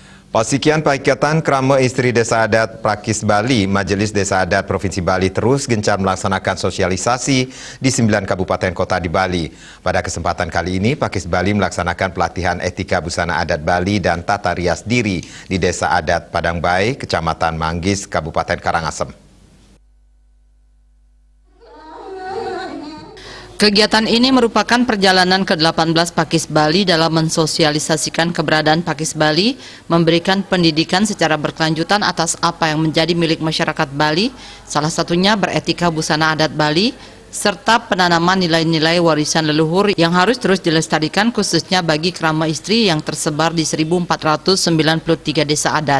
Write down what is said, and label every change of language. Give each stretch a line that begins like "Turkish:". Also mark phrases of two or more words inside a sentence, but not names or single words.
Indonesian: Pasikian Paikatan Krama Istri Desa Adat Prakis Bali, Majelis Desa Adat Provinsi Bali terus gencar melaksanakan sosialisasi di 9 kabupaten kota di Bali. Pada kesempatan kali ini, Pakis Bali melaksanakan pelatihan etika busana adat Bali dan tata rias diri di Desa Adat Padang Bae, Kecamatan Manggis, Kabupaten Karangasem. Kegiatan ini merupakan perjalanan ke-18 Pakis Bali dalam mensosialisasikan keberadaan Pakis Bali, memberikan pendidikan secara berkelanjutan atas apa yang menjadi milik masyarakat Bali, salah satunya beretika busana adat Bali, serta penanaman nilai-nilai warisan leluhur yang harus terus dilestarikan khususnya bagi krama istri yang tersebar di 1493 desa adat.